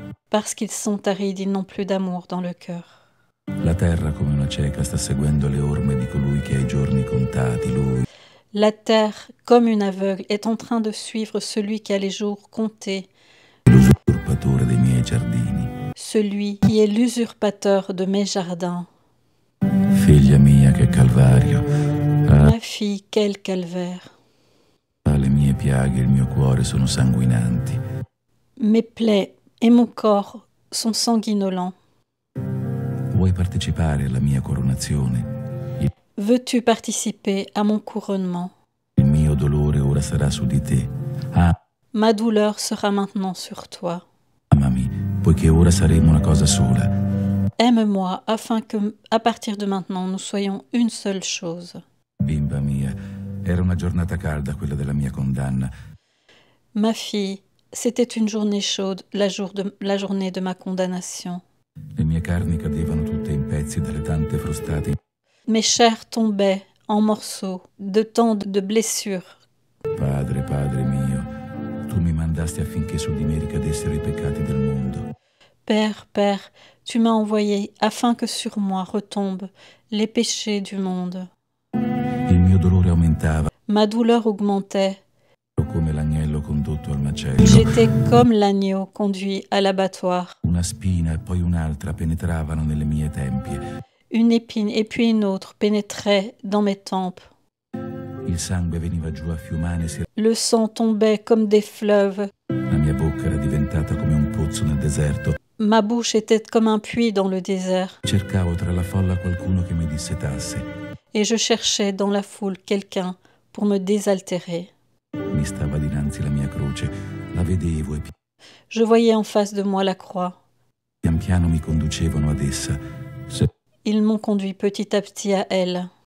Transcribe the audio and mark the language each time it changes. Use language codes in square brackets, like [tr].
[fr] Parce qu'ils sont arides, ils n'ont plus d'amour dans le cœur. La terre, [it] come una cieca, sta seguendo le orme di colui che ha i giorni contati, lui. [fr] La terre, comme une aveugle, est en train de suivre celui qui a les jours comptés. [it] L'usurpatore dei miei giardini. [fr] Celui qui est l'usurpateur de mes jardins. [it] Figlia mia, che calvario. [fr] Ma fille, quel calvaire. [it] Le mie piaghe, il mio cuore sono sanguinanti. [fr] Mes plaies et mon corps sont sanguinolents. [it] Vuoi partecipare alla mia coronazione? [fr] Veux-tu participer à mon couronnement? [it] Il mio dolore ora sarà su di te. [fr] Ma douleur sera maintenant sur toi. [it] Amami, poiché ora saremo una cosa sola. [fr] Aime-moi, afin que, à partir de maintenant, nous soyons une seule chose. [it] Bimba mia, era una giornata calda quella della mia condanna. [fr] Ma fille, c'était une journée chaude, la journée de ma condamnation. [it] Le mie carni cadevano tutte in pezzi dalle tante frustate. [fr] Mes chairs tombaient en morceaux de tant de blessures. [it] Padre, Padre mio, tu mi mandasti affinché su di me ricadessero i peccati del mondo. [fr] Père, Père, tu m'as envoyé afin que sur moi retombent les péchés du monde. [it] Il mio dolore aumentava. [fr] Ma douleur augmentait. [it] Come l'agnello condotto al macello. [fr] J'étais comme l'agneau conduit à l'abattoir. [it] Una spina e poi un'altra penetravano nelle mie tempie. [fr] Une épine et puis une autre pénétraient dans mes tempes. [it] Il sangue veniva giù a fiumane. [fr] Le sang tombait comme des fleuves. [it] La mia bocca era diventata come un pozzo nel deserto. [fr] Ma bouche était comme un puits dans le désert. [it] Cercavo tra la folla qualcuno che mi dissetasse. [fr] Et je cherchais dans la foule quelqu'un pour me désaltérer. [it] Mi stava dinanzi la mia croce, la vedevo e [fr] Je voyais en face de moi la croix. [it] pian piano mi conducevano ad essa. [fr] Ils m'ont conduit petit à petit à elle.